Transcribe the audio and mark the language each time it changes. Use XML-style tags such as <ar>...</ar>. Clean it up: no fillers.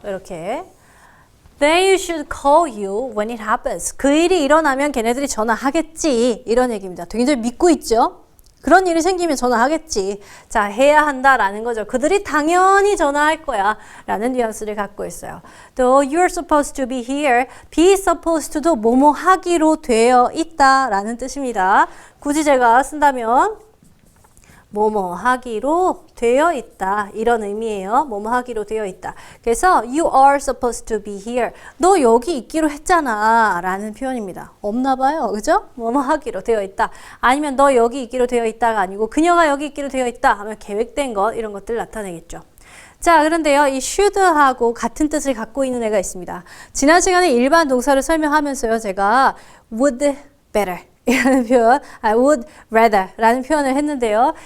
<ko>이렇게.</ko> <en>Then you should call you when it happens.</en> <ko>그 일이 일어나면 걔네들이 전화하겠지. 이런 얘기입니다. 굉장히 믿고 있죠. 그런 일이 생기면 전화하겠지. 자, 해야 한다라는 거죠. 그들이 당연히 전화할 거야 라는 뉘앙스를 갖고 있어요. 또</ko> <en>you're supposed to be here, be supposed to</en> <ko>도 뭐뭐 하기로 되어 있다라는 뜻입니다. 굳이 제가 쓴다면 뭐뭐 하기로 되어 있다 이런 의미예요. 뭐뭐 하기로 되어 있다. 그래서</ko> <en>you are supposed to be here.</en> <ko>너 여기 있기로 했잖아 라는 표현입니다. 없나 봐요. 그죠? 뭐뭐 하기로 되어 있다. 아니면 너 여기 있기로 되어 있다가 아니고 그녀가 여기 있기로 되어 있다 하면 계획된 것 이런 것들 나타내겠죠. 자, 그런데요, 이 should하고 같은 뜻을 갖고 있는 애가 있습니다. 지난 시간에 일반 동사를 설명하면서요, 제가</ko> <en>would better</en> <ko>이라는 표현,</ko> <en>would rather</en> <ko>라는 표현을 했는데요.</ko>